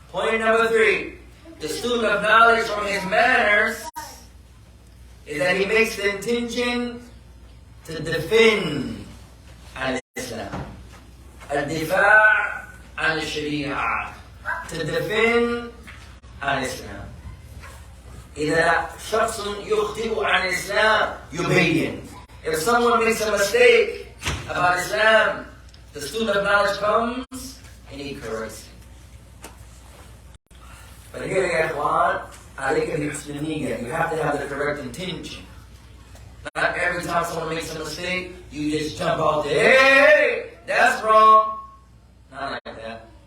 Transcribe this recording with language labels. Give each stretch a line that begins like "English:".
English: Point number 3, the student of knowledge from his manners is that he makes the intention to defend al-Islam.
Arabic: الدفاع عن الشريعة,
English: to defend al-Islam.
Arabic: إذا شخص يخطئ عن الإسلام يبين.
English: If someone makes a mistake about Islam, the student of knowledge comes and he corrects him. But here, ya ikhwan,
Arabic: عليك بحسن النية.
English: You have to have the correct intention. Not every time someone makes a mistake, you just jump out there, hey, that's wrong. Not like that.